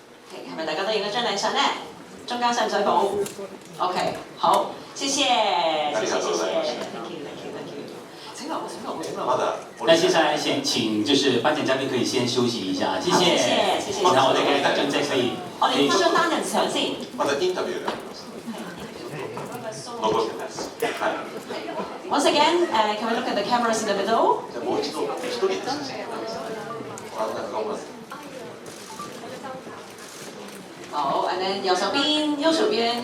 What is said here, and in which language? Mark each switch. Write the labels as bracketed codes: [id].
[zh] 係咪大家都影咗張靚相呢？中間使唔使補 ？OK， 好，謝謝。 [en] Thank you。 [zh] 請留， [ja] まだ。 [zh] 那接下來請就是頒獎嘉賓可以先休息一下，謝謝。然後我哋嘅得獎者可以。我哋拍張單人相先。 [ja] まだインタビューがあります。残ってます。はい。 [en] Once again, can we look at the cameras in the middle? [ja] じゃあもう一度一人で写真を真ん中をまず。 [zh] 好 ， [en] and then [zh] 右手邊，右手邊。